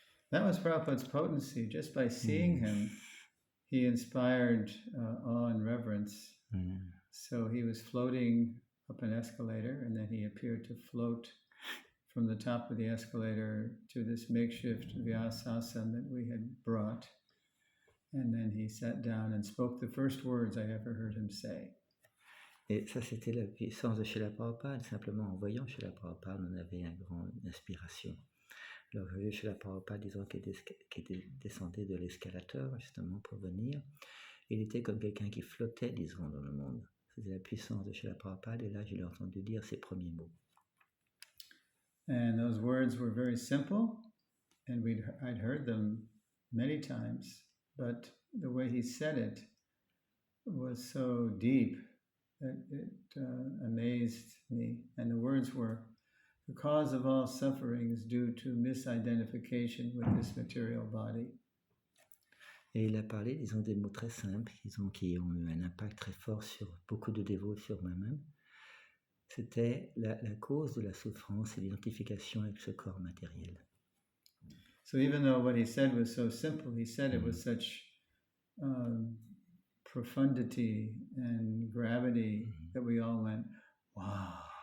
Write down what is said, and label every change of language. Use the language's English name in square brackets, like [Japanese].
[English] That was Prabhupada's potency. Just by seeing him, he inspired awe and reverence. So he was floating up an escalator, and then he appeared to float from the top of the escalator to this makeshift vyasasana that we had brought. And then he sat down and spoke the first words I ever heard him say. [French] Et ça, c'était la puissance de Srila Prabhupada. Simplement en voyant Srila Prabhupada, on avait une grande inspiration. Alors, j'ai vu Srila Prabhupada, disons, qui descendait de l'escalateur, justement, pour venir. Il était comme quelqu'un qui flottait, disons, dans le monde. C'était la puissance de Srila Prabhupada. Et là, je l'ai entendu dire ses premiers mots. [English] And those words were very simple. And I'd heard them many times. But the way he said it was so deep that it amazed me. And the words were, the cause of all suffering is due to misidentification with this material body. [French] Et il a parlé, disons, des mots très simples, disons, qui ont eu un impact très fort sur beaucoup de dévots, sur moi-même. C'était la cause de la souffrance et l'identification avec ce corps matériel. [English] So even though what he said was so simple, he said it with such profundity and gravity that we all went, wow.